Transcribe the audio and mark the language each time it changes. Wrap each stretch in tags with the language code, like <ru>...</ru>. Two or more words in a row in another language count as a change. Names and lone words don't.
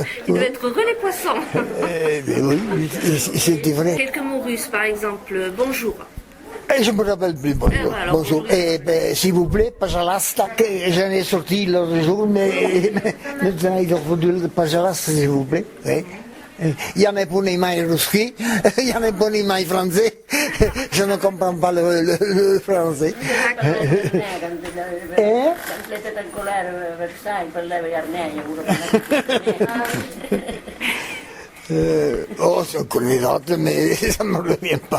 <fr>Il devait être heureux les poissons. Oui, c'était vrai. Quelques mots russes, par exemple, bonjour. Et je me rappelle plus, bonjour. Bonjour. S'il vous plaît, Pajalasta, que j'en ai sorti l'autre jour, mais maintenant il faut dire Pajalasta, s'il vous plaît. Oui.</fr> <ru>Я не понимаю русский, я не понимаю français,</ru> <fr>je ne comprends pas le français. Je connais d'autres, mais ça ne me revient pas.</fr>